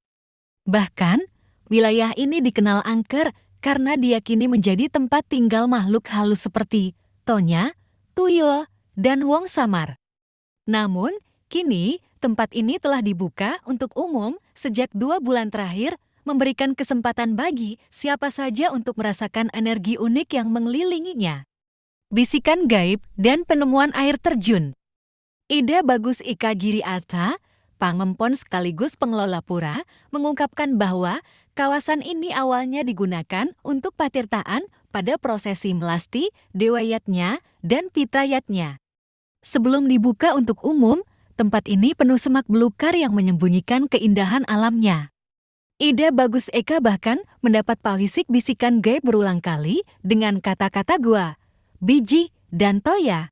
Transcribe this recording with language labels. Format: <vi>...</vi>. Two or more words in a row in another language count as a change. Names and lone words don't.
<id>Bahkan, wilayah ini dikenal angker karena diyakini menjadi tempat tinggal makhluk halus seperti Tonya, Tuyul, dan Wong Samar. Namun, kini tempat ini telah dibuka untuk umum sejak 2 bulan terakhir, memberikan kesempatan bagi siapa saja untuk merasakan energi unik yang mengelilinginya. Bisikan gaib dan penemuan air terjun. Ida Bagus Ika Giri Arta, Pangempon sekaligus pengelola pura, mengungkapkan bahwa kawasan ini awalnya digunakan untuk patirtaan pada prosesi melasti, dewayatnya, dan pitayatnya. Sebelum dibuka untuk umum, tempat ini penuh semak belukar yang menyembunyikan keindahan alamnya. Ida Bagus Eka bahkan mendapat pawisik bisikan gaib berulang kali dengan kata-kata gua, biji, dan toya.</id>